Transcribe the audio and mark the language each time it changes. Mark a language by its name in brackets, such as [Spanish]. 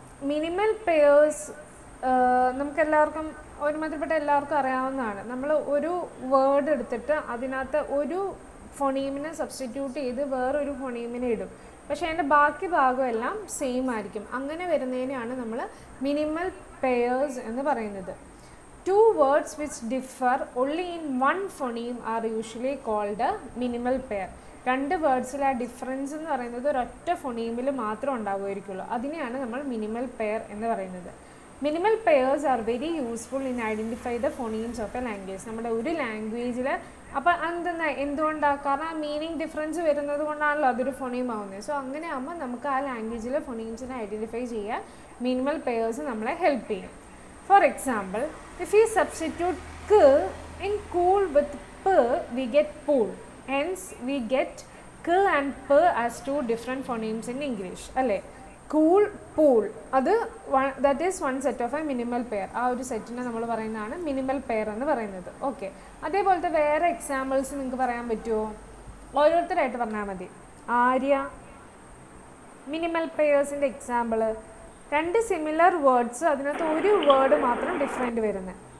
[Malayalam] Minimal pairs നമുക്കെല്ലാവർക്കും ഒരുമാതിരിപ്പെട്ട എല്ലാവർക്കും അറിയാവുന്നതാണ്. നമ്മൾ ഒരു വേർഡ് എടുത്തിട്ട് അതിനകത്ത് ഒരു ഫൊണീമിനെ സബ്സ്റ്റിറ്റ്യൂട്ട് ചെയ്ത് വേറൊരു ഫൊണീമിനെ ഇടും, പക്ഷേ അതിൻ്റെ ബാക്കി ഭാഗമെല്ലാം സെയിം ആയിരിക്കും. അങ്ങനെ വരുന്നതിനെയാണ് നമ്മൾ മിനിമൽ പെയേഴ്സ് എന്ന് പറയുന്നത്. [English] Two words which differ only in one phoneme are usually called a minimal pair. [Malayalam] രണ്ട് വേർഡ്സിൽ ആ ഡിഫറൻസ് എന്ന് പറയുന്നത് ഒരൊറ്റ ഫൊണീമിൽ മാത്രം ഉണ്ടാവുമായിരിക്കുള്ളൂ. അതിനെയാണ് നമ്മൾ മിനിമൽ പെയർ എന്ന് പറയുന്നത്. [English] Minimal pairs are very useful in identify the phonemes of a language. [Malayalam] നമ്മുടെ ഒരു ലാംഗ്വേജിൽ അപ്പോൾ എന്തുകൊണ്ടാണ്? കാരണം ആ മീനിങ് ഡിഫറൻസ് വരുന്നത് കൊണ്ടാണല്ലോ അതൊരു ഫൊണീം ആവുന്നത്. സോ അങ്ങനെ ആകുമ്പോൾ നമുക്ക് ആ ലാംഗ്വേജിലെ ഫൊണീംസിനെ ഐഡൻറ്റിഫൈ ചെയ്യാൻ മിനിമൽ പെയേഴ്സ് നമ്മളെ ഹെൽപ്പ് ചെയ്യും. [English] For example, if we substitute k in cool with p, we get pool. Hence, we get k and p as two different phonemes in English. [Malayalam] അല്ലേ? [English] Cool, pool. That is one set of a minimal pair. [Malayalam] ആ ഒരു സെറ്റിനെ നമ്മൾ പറയുന്നതാണ് minimal pair എന്ന് പറയുന്നത്. Okay, അതേപോലത്തെ വേറെ എക്സാമ്പിൾസ് നിങ്ങൾക്ക് പറയാൻ പറ്റുമോ? ഓരോരുത്തരായിട്ട് പറഞ്ഞാൽ മതി. Arya, minimal പെയേഴ്സിൻ്റെ example. രണ്ട് സിമിലർ വേർഡ്സ്, അതിനകത്ത് ഒരു വേർഡ് മാത്രം ഡിഫറെൻ്റ് വരുന്നത്.